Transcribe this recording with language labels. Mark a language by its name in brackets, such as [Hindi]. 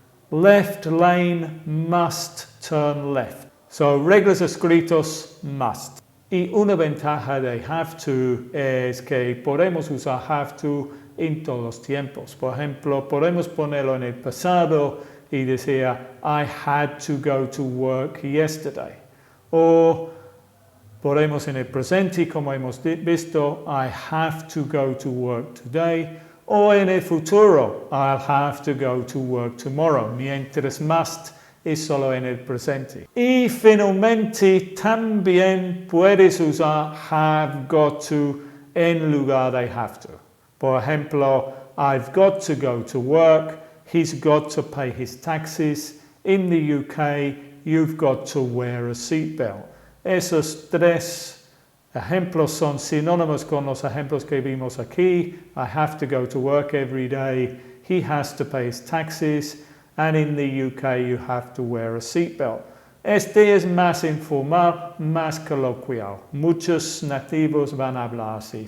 [English] Left lane must turn left. [Spanish] So, reglas escritas must. Y una ventaja de have to es que podemos usar have to en todos los tiempos. Por ejemplo, podemos ponerlo en el pasado y decir, [English] I had to go to work yesterday. [Spanish] O podemos en el presente, como hemos visto, [English] I have to go to work today. [Spanish] O en el futuro, [English] I'll have to go to work tomorrow. [Spanish] Mientras must es solo en el presente. Y finalmente, también puedes usar have got to en lugar de have to. Por ejemplo, [English] I've got to go to work. He's got to pay his taxes. In the UK, you've got to wear a seatbelt. [Spanish] Esos tres ejemplos son sinónimos con los ejemplos que vimos aquí. [English] I have to go to work every day. He has to pay his taxes. And in the UK, you have to wear a seatbelt. [Spanish] Este es más informal, más coloquial. Muchos nativos van a hablar así.